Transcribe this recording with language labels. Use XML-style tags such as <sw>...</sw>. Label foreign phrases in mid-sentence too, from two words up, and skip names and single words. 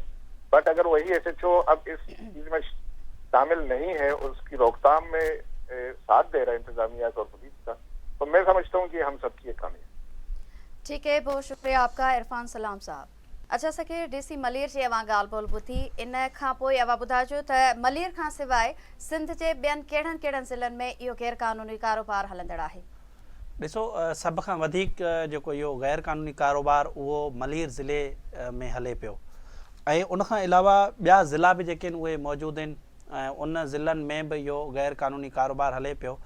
<ur>بٹ اگر وہی ایس ایچ او اب اس چیز میں شامل نہیں ہے، اس کی روک تھام میں ساتھ دے رہا ہے انتظامیہ اور پولیس کا، تو میں سمجھتا ہوں کہ ہم سب کی ایک کامیابی. ٹھیک ہے، بہت شکریہ آپ کا عرفان سلام صاحب.</ur> <sd>اچھا سکے ڈی سی ملیر جی اواں گال بول ॿुधी इन खां पोइ अवां ॿुधाइजो त मलीर खां सवाइ सिंध जे ॿियनि कहिड़नि कहिड़नि ज़िलनि में इहो गैर क़ानूनी कारोबार हलंदड़ आहे? ॾिसो, सभ खां वधीक जेको इहो गैर क़ानूनी कारोबार उहो मलीर ज़िले में हले पियो, ऐं उनखां अलावा ॿिया ज़िला बि जेके आहिनि उहे मौजूदु आहिनि, ऐं उन ज़िलनि में बि इहो गैर क़ानूनी कारोबार हले पियो.</sd>